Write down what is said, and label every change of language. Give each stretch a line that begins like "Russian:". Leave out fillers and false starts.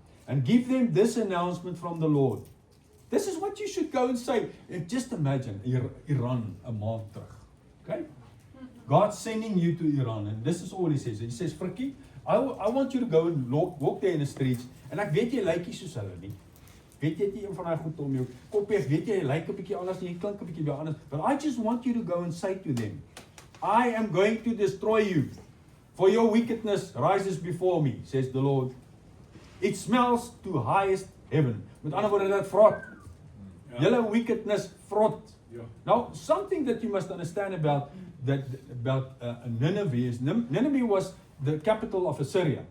English: And give them this announcement from the Lord. This is what you should go and say. And just imagine, Iran,
Afrikaans: 'n maand terug.
English: Okay? God's sending you to Iran. And this is all he says. He says, Frikkie, I want you to go and walk there in the streets.
Afrikaans: En ek weet jy lyk nie soos hulle nie. Weet jy een van daai goed om jou kop hê, weet jy lyk 'n bietjie anders en jy klink 'n bietjie baie anders.
English: But I just want you to go and say to them, I am going to destroy you. For your wickedness rises before me, says the Lord. It smells to highest heaven.
Afrikaans: Met ander woorde, dit vrot. Julle wickedness vrot.
English: Now, something that you must understand about Nineveh is, Nineveh was the capital of Assyria.